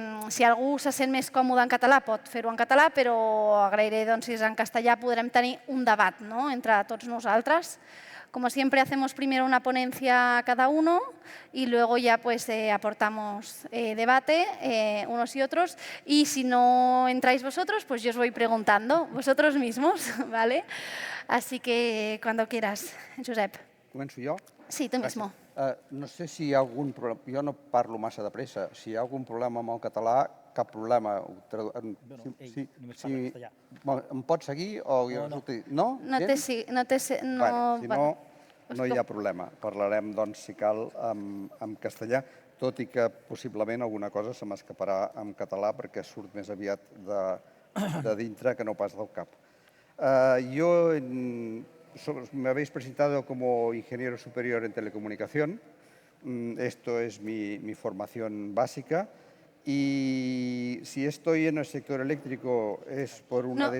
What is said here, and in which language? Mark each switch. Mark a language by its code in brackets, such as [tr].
[ca] Si algú se sent més còmode en català, pot fer-ho en català, però agrairé si és en castellà podrem tenir un debat entre tots nosaltres. [es] Como siempre, hacemos primero una ponencia cada uno y luego ya aportamos debate unos y otros. Y si no entráis vosotros, pues yo os voy preguntando vosotros mismos, ¿vale? Así que cuando quieras, Josep. [ca] Començo jo? [es] Sí, tu mismo. [ca] No sé si hi ha algun problema, jo no parlo massa de pressa, si hi ha algun problema amb el català, cap problema. Em pots seguir o jo resulti... No? Si no, no hi ha problema. Parlarem, si cal, en castellà, tot i que possiblement alguna cosa se m'escaparà en català perquè surt més aviat de dintre que no pas del cap. [es] Jo me habéis presentado como ingeniero superior en telecomunicación. Esto es mi formación básica. Y si estoy en el sector eléctrico es por una...